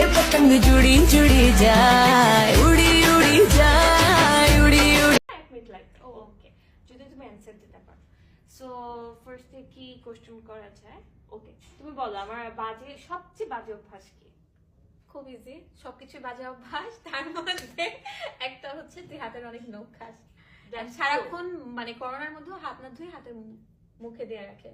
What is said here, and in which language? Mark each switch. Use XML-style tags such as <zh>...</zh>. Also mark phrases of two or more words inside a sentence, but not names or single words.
<hi>टंग जुड़ी जुड़ी जाए उड़ी उड़ी जाए उड़ी उड़ी</hi> <bn>1 মিনিট লাগবে ওকে যদি তুমি অ্যানসার দিতে পারো সো ফার্স্টে কি কোশ্চেন করা যায় ওকে তুমি বলো আমার বাজে সবচেয়ে বাজে অভ্যাস কি খুব ইজি সবকিছু বাজে অভ্যাস তার মধ্যে একটা হচ্ছে তুই হাতের অনেক নখ খাস সারাক্ষণ মানে করোনার মধ্যে হাত না ধুয়ে হাতের মুখে দিয়ে রাখে</bn>